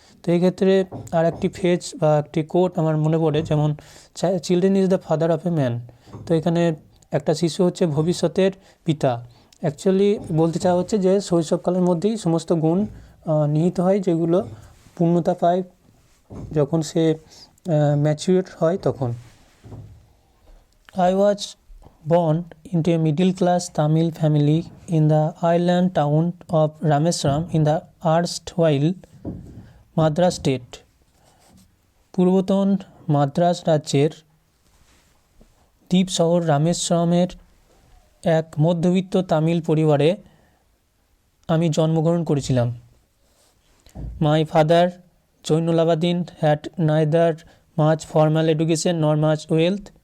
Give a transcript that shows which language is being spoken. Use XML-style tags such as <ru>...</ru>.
<bn>তো এই ক্ষেত্রে আর একটি ফেজ বা একটি কোট আমার মনে পড়ে, যেমন</bn> <en>Children is the father of a man.</en> <bn>তো এখানে একটা শিশু হচ্ছে ভবিষ্যতের পিতা। অ্যাকচুয়ালি বলতে চাওয়া হচ্ছে যে শৈশবকালের মধ্যেই সমস্ত গুণ নিহিত হয়, যেগুলো পূর্ণতা পায় যখন সে ম্যাচিউর হয় তখন।</bn> <en>I was born into a middle-class Tamil family in the island town of Rameswaram in the erstwhile Madras state.</en> <bn>পূর্বতন Madras রাজ্যের দ্বীপ শহর রামেশ্বরমের এক মধ্যবিত্ত তামিল পরিবারে আমি জন্মগ্রহণ করেছিলাম।</bn> <en>My father Jainulabdeen had neither much formal education nor much wealth.</en>